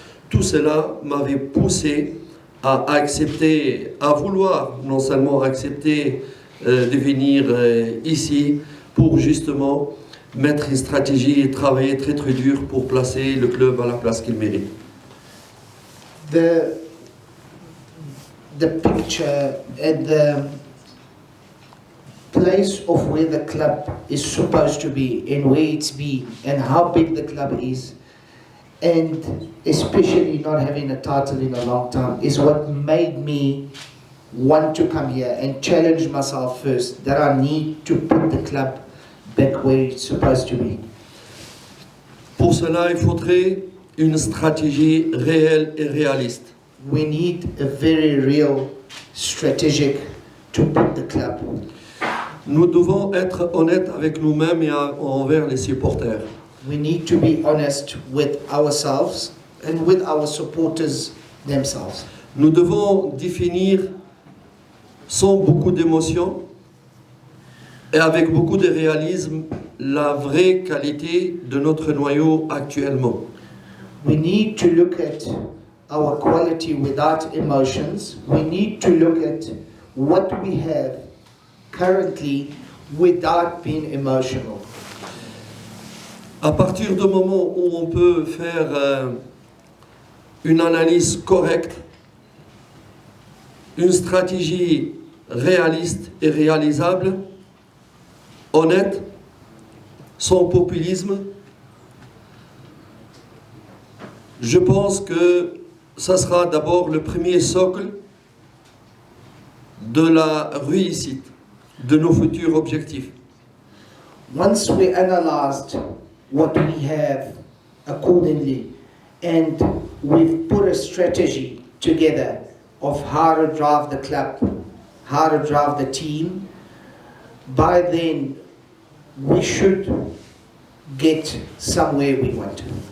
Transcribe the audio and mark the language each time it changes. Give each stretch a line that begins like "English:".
French: Tout cela m'avait poussé à accepter, à vouloir non seulement accepter de venir ici pour justement mettre une stratégie et travailler très très dur pour placer le club à la place qu'il mérite.
English: The picture and the place of where the club is supposed to be and where it's been and how big the club is, and especially not having a title in a long time, is what made me want to come here and challenge myself first, that I need to put the club back where it's supposed to be.
French: Pour cela, il faudrait une stratégie réelle et réaliste.
English: We need a very real strategic to put the club.
French: Nous devons être honnêtes avec nous-mêmes et envers les supporters.
English: We need to be honest with ourselves and with our supporters themselves.
French: Nous devons définir sans beaucoup d'émotion et avec beaucoup de réalisme la vraie qualité de notre noyau actuellement.
English: We need to look at our quality without emotions. We need to look at what we have currently without being emotional.
French: À partir du moment où on peut faire une analyse correcte, une stratégie réaliste et réalisable, honnête, sans populisme, je pense que ça sera d'abord le premier socle de la réussite de nos futurs objectifs.
English: Once we analyzed what we have accordingly and we've put a strategy together of how to drive the club, how to drive the team, by then we should get somewhere we want to.